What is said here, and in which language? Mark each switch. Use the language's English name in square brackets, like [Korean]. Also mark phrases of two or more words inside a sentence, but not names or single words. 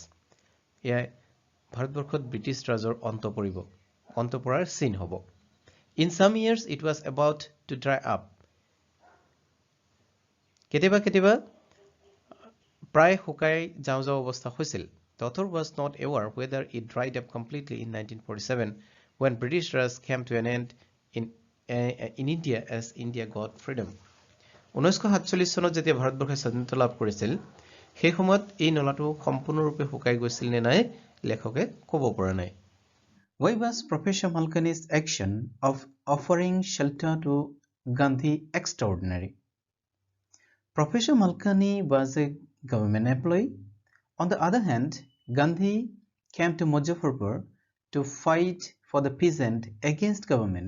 [Assamese] এয়া ভাৰতবৰ্ষত ব্ৰিটিছ ৰাজৰ অন্ত পৰাৰ চিন হ'ব. [English] In some years it was about to dry up. [Assamese] কেতিয়াবা কেতিয়াবা প্ৰায় শুকাই যাওঁ অৱস্থা হৈছিল. [English] The author was not aware whether it dried up completely in 1947 when British Raj came to an end in India as India got freedom. [Assamese] 1947 চনত যেতিয়া ভাৰতবৰ্ষে স্বাধীনতা লাভ কৰিছিল, সেই সময়ত এই নলাটো সম্পূৰ্ণৰূপে শুকাই গৈছিল নে নাই লেখকে ক'ব পৰা নাই. [English] Why was Professor Malkani's action of offering shelter to Gandhi extraordinary? Professor Malkani was a government employee. On the other hand, Gandhi came to Muzaffarpur to fight for the peasant against government.